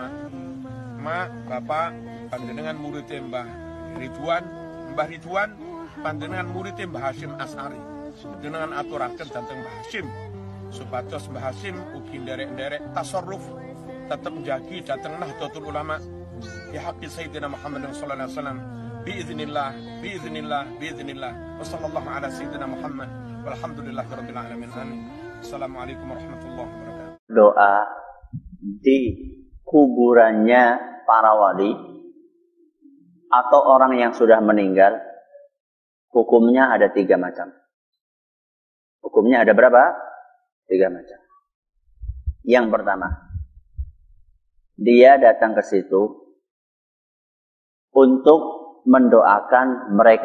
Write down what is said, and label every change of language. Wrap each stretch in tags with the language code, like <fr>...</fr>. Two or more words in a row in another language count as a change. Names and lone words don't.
<jv>Ma, Bapak, panjenengan murid Mbah Ridwan, panjenengan murid Mbah Hasyim Asy'ari. Panjenengan aturaken dhateng Mbah Hasyim supados Mbah Hasyim ugi nderek-nderek tasarruf tetep njagi dhateng Nahdlatul Ulama</jv> <ar>يا حق سيدنا محمد صلى الله عليه وسلم بإذن الله وصلى الله على سيدنا محمد والحمد لله رب العالمين. السلام عليكم ورحمة الله وبركاته.</ar> <id>Doa di kuburannya para wali atau orang yang sudah meninggal, hukumnya ada 3 macam. Hukumnya ada berapa? 3 macam. Yang pertama, dia datang ke situ untuk mendoakan mereka.</id>